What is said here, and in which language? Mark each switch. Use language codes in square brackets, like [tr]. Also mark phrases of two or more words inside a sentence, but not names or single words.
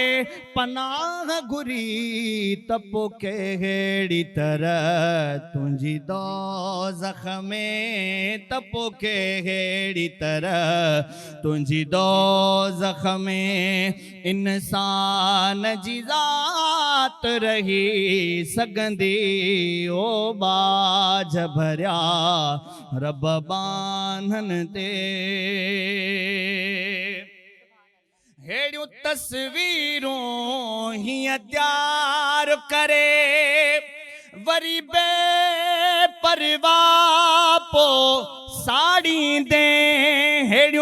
[sd] पनाह घुरी, त पोइ कहिड़ी तरह तुझी दोज़ख में, त पोइ कहिड़ी तरह तुझी दोज़ख में इंसान जी ज़ात रही सघंदी ओ बाज भरिया रब बान्हन ते। हेड़ियूं तस्वीरूं हीअं तैयार करे वरी बेपरवाह पोइ साड़ींदे, हेड़ियूं